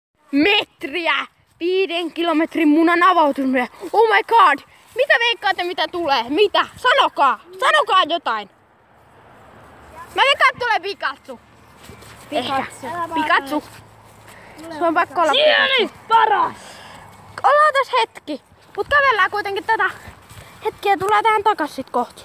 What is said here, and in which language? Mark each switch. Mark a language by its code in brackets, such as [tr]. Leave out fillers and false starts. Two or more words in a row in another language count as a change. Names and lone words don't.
[fi] metriä 5 kilometrin munan avautuminen. [en] Oh my god! [fi] Mitä veikkaatte mitä tulee? Mitä? Sanokaa! Sanokaa jotain! Mä veikkaan tulee Pikachu. Pikachu. Se on pakko olla Pikachu. Paras! Ollaan tässä hetki. Mut kävellään kuitenkin tätä hetkiä. Tulee tähän takas sit kohti.